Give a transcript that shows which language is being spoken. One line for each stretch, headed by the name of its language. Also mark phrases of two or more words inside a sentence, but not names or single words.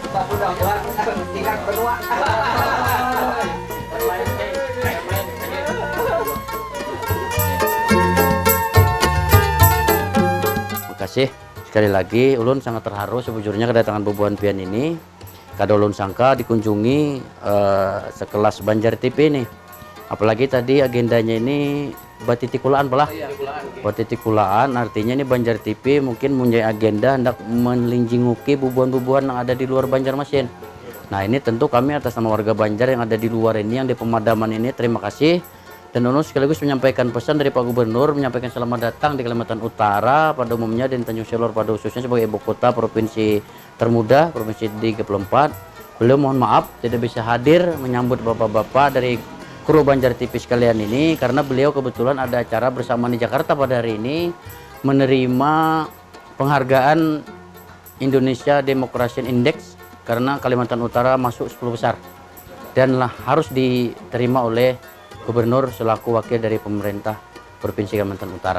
Indonesian: Udah buat tingkat kedua. Terima kasih sekali lagi.
Banjar: Ulun sangat terharu sebujurnya kedatangan Bubuhan Pian ini. Kada ulun sangka dikunjungi sekelas Banjar TV ini. Apalagi tadi agendanya ini batitikulaan pelah. Batitikulaan artinya ini Banjar TV mungkin punya agenda hendak melinjinguki bubuhan-bubuhan yang ada di luar Banjarmasin.
Indonesian: Nah ini tentu kami atas nama warga Banjar yang ada di luar ini, yang di pemadaman ini, terima kasih. Dan ulun sekaligus menyampaikan pesan dari Pak Gubernur, menyampaikan selamat datang di Kalimantan Utara pada umumnya dan Tanjung Selor pada khususnya sebagai ibu kota provinsi termuda, provinsi 34. Beliau mohon maaf tidak bisa hadir menyambut bapak-bapak dari kru Banjar TV sekalian ini karena beliau kebetulan ada acara bersama di Jakarta pada hari ini menerima penghargaan Indonesia Democracy Index karena Kalimantan Utara masuk 10 besar dan harus diterima oleh Gubernur selaku wakil dari pemerintah Provinsi Kalimantan Utara.